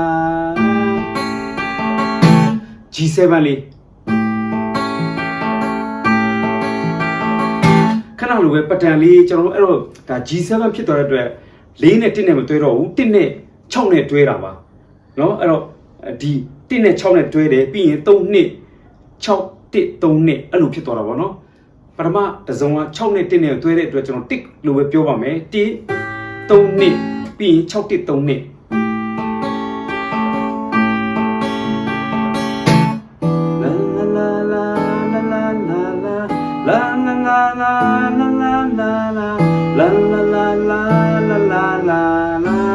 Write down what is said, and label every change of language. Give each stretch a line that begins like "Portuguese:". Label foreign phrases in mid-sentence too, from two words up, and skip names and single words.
Burmese: G7 လေးခဏလိုပဲပတန်လေးကျွန်တော်တို့အဲ့တော့ဒါ G7 ဖြစ်သွားတဲ့အတွက်4နဲ့1နဲ့မတွဲတော့ဘူး1နဲ့6နဲ့တွဲတာပါเนาะအဲ့တော့ဒီ1နဲ့6နဲ့တွဲတယ်ပြီးရင်3နှစ်6 1 3နှစ်အဲ့လိုဖြစ်သွားတာပေါ့เนาะပထမတစ်စုံက6နဲ့1နဲ့တွဲတဲ့အတွက်ကျွန်တော်1လို့ပဲပြောပါမယ်1 3နှစ်ပြီးရင်6 1 3နှစ် la la la la la la la la la la la la la la la la